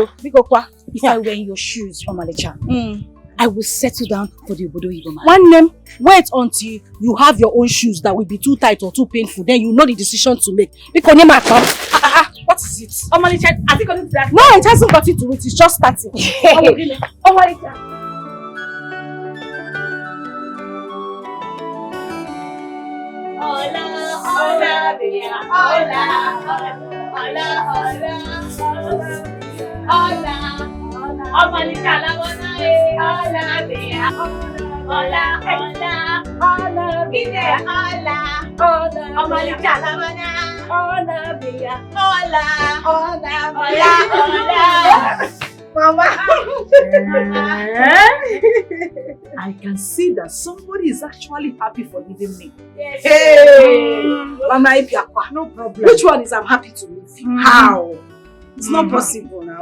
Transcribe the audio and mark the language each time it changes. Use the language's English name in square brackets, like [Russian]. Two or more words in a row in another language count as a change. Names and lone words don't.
[English] If I wear your shoes, Omalicha, I will settle down for the Obodo Igbo man. One name, wait until you have your own shoes that will be too tight or too painful. Then you know the decision to make. Because what is it? Omalicha, has it got into that? No, it hasn't got into it. It's just starting. Omalicha. Hola, hola, dear. Hola, hola, hola, hola, Omalicha la bona hola, dear. Hola, hola, hola, dear. Hola, Omalicha la bona hola, dear. Hola, hola, hola. Mama. I can see that somebody is actually happy for leaving me. Yes. Hey! Mama, no problem. Which one is I'm happy to leave you? How? It's not possible now.